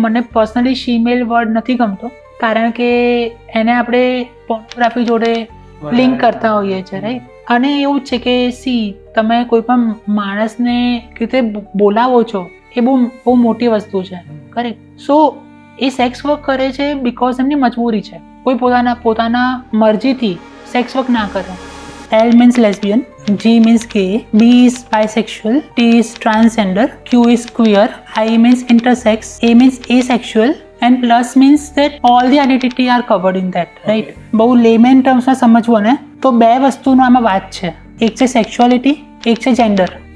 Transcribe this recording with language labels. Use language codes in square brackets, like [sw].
[gu] મને personally શિમેલ word નથી ગમતો, કારણ કે એને આપણે પોર્નોગ્રાફી જોડે લિંક કરતા હોઈએ છીએ, રાઈટ? અને એવું છે કે સી, તમે કોઈ પણ માણસને રીતે બોલાવો છો એ બહુ મોટી વસ્તુ છે, કરેક્ટ? સો એ સેક્સ વર્ક કરે છે બીકોઝ એમની મજબૂરી છે. કોઈ પોતાના મરજીથી સેક્સ વર્ક ના કરે. [en] L means lesbian, G means gay, B is bisexual, T is transgender, Q is queer, I means intersex, A means asexual, and plus means that all the identity are covered in that, right? [gu] બહુ લેમેન ટર્મ્સમાં સમજવું ને તો 2 વસ્તુનો આમાં વાત છે. એક છે સેક્સ્યુઆલિટી, એક છે જેન્ડર.